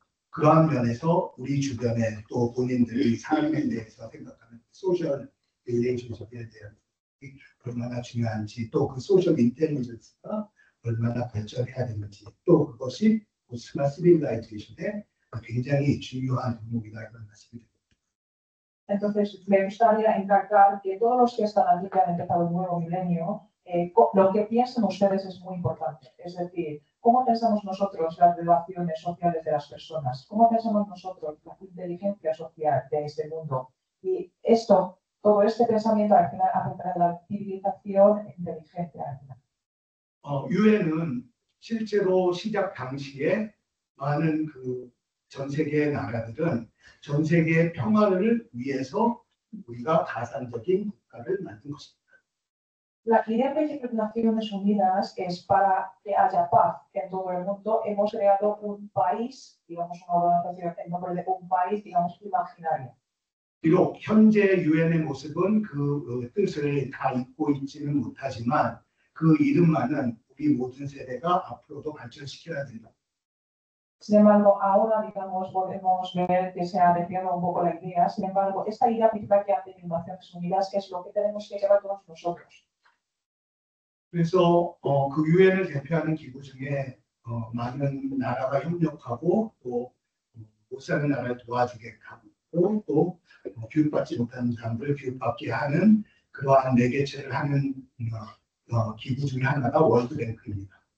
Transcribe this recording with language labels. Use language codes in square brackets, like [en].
[ko] 그러한 면에서 우리 주변에 또 본인들의 삶에 대해서 생각하는 소셜 릴레이션십에 대한 얼마나 중요한지 또 그 소셜 인텔리전스가 얼마나 발전해야 되는지 또 그것이 스마트 시빌라이제이션에 굉장히 중요한 덕목이다 이런 말씀이 됩니다. [es] Entonces, me gustaría encargar que todos los que están aquí, que han empezado el nuevo milenio, lo que piensan ustedes es muy importante. Es decir, ¿cómo pensamos nosotros las relaciones sociales de las personas? ¿Cómo pensamos nosotros la inteligencia social de este mundo? Y esto, todo este pensamiento al final afectará a la civilización inteligente al final. [ko] 유엔은 실제로 시작 당시에 많은 전 세계의 나라들은 전 세계의 평화를 위해서 우리가 가산적인 국가를 만든 것입니다. [es] La idea principal de Naciones Unidas es para que haya paz en todo el mundo. Hemos creado un país, digamos una organización en nombre de un país, digamos imaginario. [ko] 비록 현재 유엔의 모습은 그 뜻을 다 잊고 있지는 못하지만 그 이름만은 우리 모든 세대가 앞으로도 발전시켜야 된다. [es] Sin embargo, ahora, digamos, podemos ver que se ha desviado un poco la idea. Sin embargo, esta idea principal que hace Naciones Unidas es lo que tenemos que llevar todos nosotros. [ko] 그래서 그 유엔을 대표하는 기구 중에 많은 나라가 협력하고 또 못 사는 나라를 도와주게 하고 또 교육받지 못하는 사람들을 교육받게 하는 그러한 매개체를 하는 기구 중에 하나가 월드뱅크입니다.